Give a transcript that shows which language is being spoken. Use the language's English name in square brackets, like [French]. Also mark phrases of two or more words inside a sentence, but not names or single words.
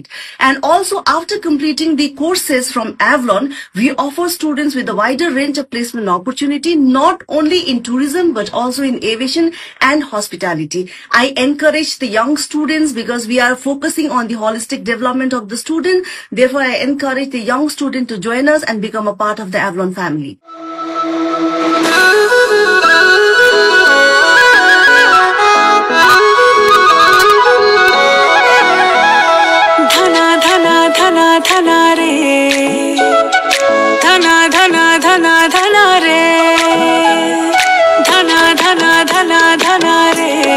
[English] And also, after completing the courses from Avalon, we offer students with a wider range of placement opportunity, not only in tourism, but also in aviation and hospitality. I encourage the young students because we are focusing on the holistic development of the student. Therefore, I encourage the young student to join us and become a part of the Avalon family. धना धना धना धना रे धना धना धना धना रे धना धना धना धना रे